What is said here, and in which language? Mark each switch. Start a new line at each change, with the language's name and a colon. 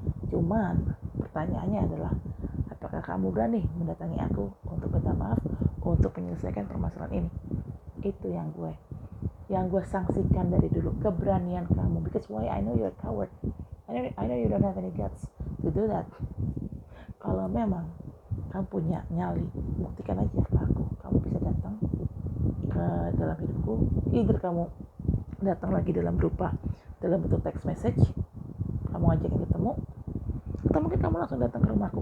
Indonesian: Cuman pertanyaannya adalah, apakah kamu berani mendatangi aku untuk minta maaf, untuk menyelesaikan permasalahan ini? Itu yang gue sanksikan dari dulu, keberanian kamu.
English: Because why? I know you're a coward. I know you don't have any guts to do that.
Indonesian: Kalau memang kamu punya nyali, buktikan aja ke aku. Kamu bisa datang ke dalam hidupku. Either kamu datang lagi dalam bentuk text message, kamu ajakin ketemu, atau mungkin kamu langsung datang ke rumahku.